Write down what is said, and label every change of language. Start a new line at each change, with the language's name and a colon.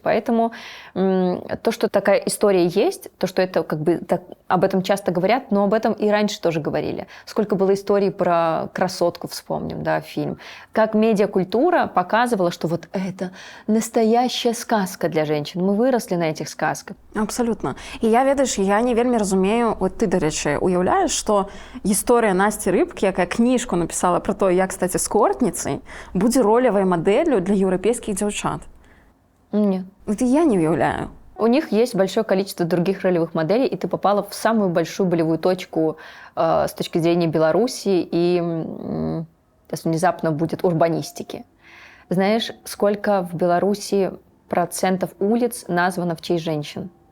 Russian: Поэтому то, что такая история есть, то, что это как бы об этом часто говорят, но об этом и раньше тоже говорили. Сколько было историй про красотку, вспомним, да, фильм. Как медиакультура показывала, что вот это настоящая сказка для женщин. Мы выросли на этих сказках. Абсолютно.
Belarusian: І я, ведаеш, я не вельмі разумею, от ты, дарэчы, уяўляеш, што гісторыя Насці Рыбкі, якая кніжку напісала пра то, як стаць эскортніцай, будзе
Russian: ролевой моделью для европейских девчат? Нет. Это я не уявляю. У них есть большое количество других ролевых моделей, и ты попала в самую большую болевую точку с точки зрения Беларуси и сейчас внезапно будет урбанистики. Знаешь, сколько в Беларуси процентов улиц названо в честь женщин?